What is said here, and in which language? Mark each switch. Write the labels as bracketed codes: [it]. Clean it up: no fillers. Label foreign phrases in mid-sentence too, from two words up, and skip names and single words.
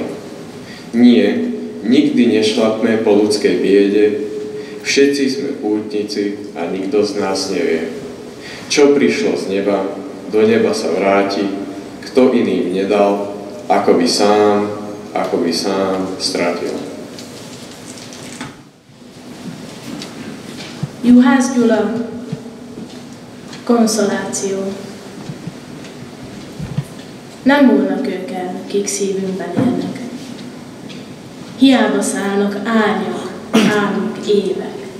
[sk] Nie, nikdy nešlapme po ľudskej biede, všetci sme pútnici a nikto z nás nevie. Čo prišlo z neba, do neba sa vráti, kto iným nedal, ako by sám stratil. [hu] Juhász Gyula, konszoláció. Nem múlnak ők el, kik szívünkben élnek. Hiába szállnak árnyak, álmok, évek.